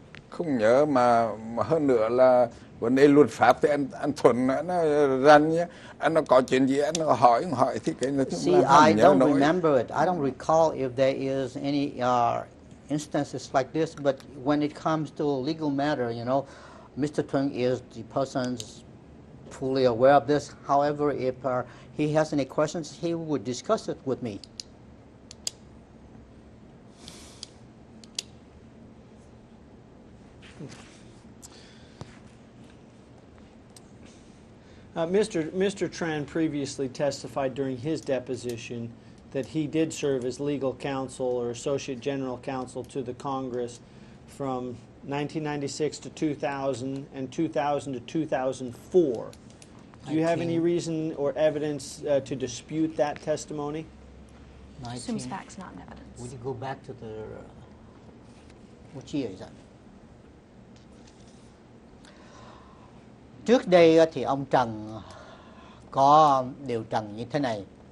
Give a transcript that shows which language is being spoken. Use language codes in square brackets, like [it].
[vi] Không nhớ mà hơn nữa là vấn đề luật pháp thì anh Thuận nó rành nhé, anh nó có chuyện gì anh nó hỏi thì cái nó [en] See, I don't remember it. I don't recall if there is any instances like this, but when it comes to a legal matter, Mr. Trung is the person's fully aware of this. However, if he has any questions, he would discuss it with me. Mr. Tran previously testified during his deposition that he did serve as legal counsel or Associate General Counsel to the Congress from 1996 to 2000 and 2000 to 2004. Do you have any reason or evidence to dispute that testimony? Assumes facts, not evidence. Would you go back to the what year is that? [vi] Trước đây thì ông Trần có điều trần như thế này.